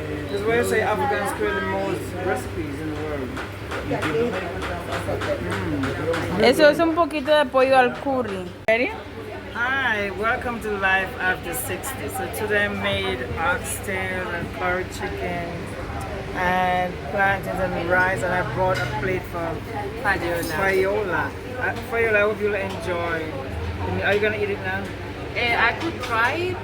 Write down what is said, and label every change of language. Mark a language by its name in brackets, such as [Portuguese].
[English] That's why I say Africans create the most recipes in the world. [Spanish] Eso es un poquito de pollo al curry. [English] Ready? Hi, welcome to Life After 60. So today I made oxtail and curry chicken and plantains and rice, and I brought a plate for Fayola. Fayola, I hope you'll enjoy. Are you gonna eat it now? I could try it.